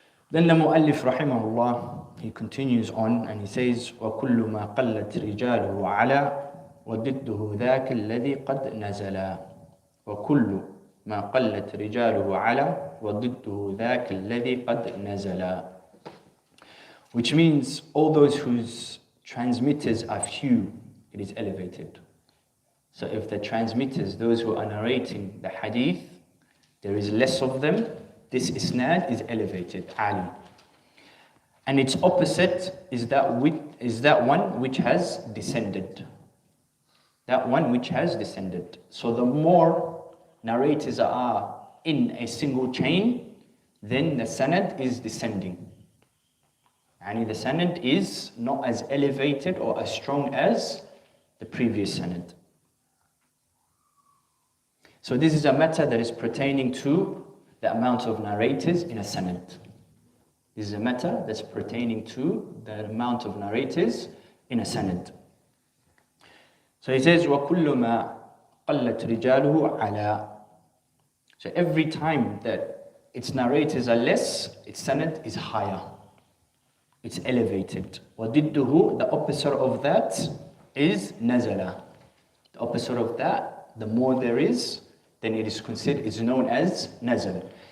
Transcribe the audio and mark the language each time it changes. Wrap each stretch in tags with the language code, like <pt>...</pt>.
<en>Then the Mu'allif rahimahullah, he continues on and he says,</en> <ar>وَكُلُّ مَا قَلَّتْ رِجَالُهُ عَلَى وَضِدُّهُ ذَاكَ الَّذِي قَدْ نَزَلَا وَكُلُّ مَا قَلَّتْ رِجَالُهُ عَلَى وَضِدُّهُ ذَاكَ الَّذِي قَدْ نَزَلَا.</ar> <en>Which means all those whose transmitters are few, it is elevated. So if the transmitters, those who are narrating the hadith, there is less of them, this isnad is elevated, ali. And its opposite is that one which has descended. That one which has descended. So the more narrators are in a single chain, then the sanad is descending. And the sanad is not as elevated or as strong as the previous sanad. So this is a matter that is pertaining to the amount of narrators in a sanad. This is a matter that's pertaining to the amount of narrators in a sanad. So he says,</en> <ar>وَكُلُّ مَا قَلَّتْ رِجَالُهُ عَلَى.</ar> <en>So every time that its narrators are less, its sanad is higher. It's elevated.</en> <ar>وَضِدُّهُ,</ar> <en>the opposite of that is nazala. The opposite of that, the more there is, then it is considered, it's known as nazil.</en>